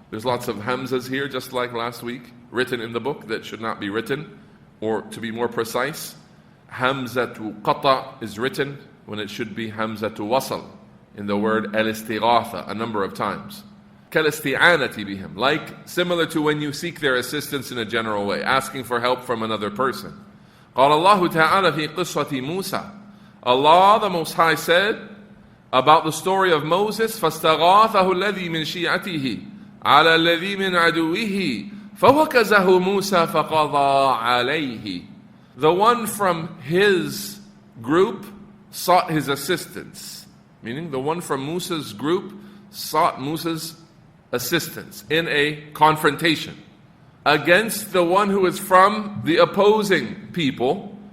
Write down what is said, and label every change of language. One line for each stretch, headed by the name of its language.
English: There's lots of hamzas here, just like last week, written in the book that should not be written, or to be more precise, hamzatu qata is written when it should be hamzatu wasal in the word al-istighatha a number of times.
Arabic: كَالْإِسْتِعَانَةِ بِهِمْ.
English: Like, similar to when you seek their assistance in a general way, asking for help from another person.
Arabic: قال الله تعالى في قصة موسى.
English: Allah the Most High said about the story of Moses,
Arabic: فَاسْتَغَاثَهُ الَّذِي مِنْ شِيعَتِهِ عَلَى الَّذِي مِنْ عَدُوِّهِ فَوَكَزَهُ مُوسَى فَقَضَى عَلَيْهِ.
English: The one from his group sought his assistance. Meaning the one from Musa's group sought Musa's assistance in a confrontation. against the one who is from the opposing people.